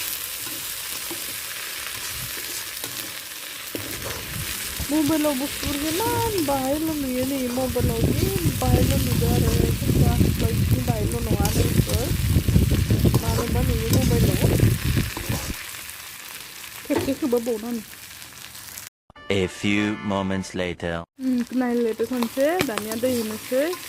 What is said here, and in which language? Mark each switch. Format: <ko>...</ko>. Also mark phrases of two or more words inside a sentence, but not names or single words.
<brx>मबाइलाव बुस्थुफोरखौ इमान बाहायल' नुयो नै मबाइलाव जि बाहायल' नुदो आरो सोरबा बायदि बाहायल' नङा लोगोफोर मानोबा नुयो मबाइलाव खेबसे खोबाबावनानै</brx> <en>A few moments later.</en> <brx>नायलायदो खनसे दानिया दै होनोसै</brx>